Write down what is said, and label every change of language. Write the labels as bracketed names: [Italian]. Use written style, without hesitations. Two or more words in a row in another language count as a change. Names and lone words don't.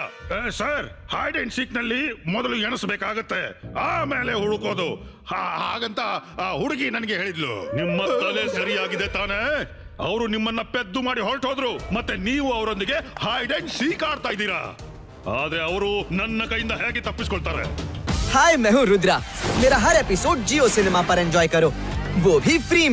[Kannada] ಸರ್, [English] hide and seek [Kannada] ನಲ್ಲಿ ಮೊದಲು ಎಣಿಸಬೇಕಾಗತ್ತೆ, ಆಮೇಲೆ ಹುಡುಕೋದು. ಹಾಗಂತ ಹುಡುಗಿ ನನಗೆ ಹೇಳಿದ್ಲು. ನಿಮ್ಮ ತಲೆ ಸರಿಯಾಗಿದೆ ತಾನೇ? ಅವರು ನಿಮ್ಮನ್ನ ಪೆದ್ದು ಮಾಡಿ ಹೊರಟೋದ್ರು, ಮತ್ತೆ ನೀವು ಅವರೊಂದಿಗೆ [English] hide and seek [Kannada] ಆಡ್ತಾ ಇದ್ದೀರಾ. ಆದ್ರೆ ಅವರು ನನ್ನ ಕೈಯಿಂದ ಹೇಗೆ ತಪ್ಪಿಸ್ಕೊಳ್ತಾರೆ? [Hindi] हाय, मैं हूँ रुद्रा। मेरा हर एपिसोड जियो सिनेमा पर एंजॉय करो, वो भी फ्री में।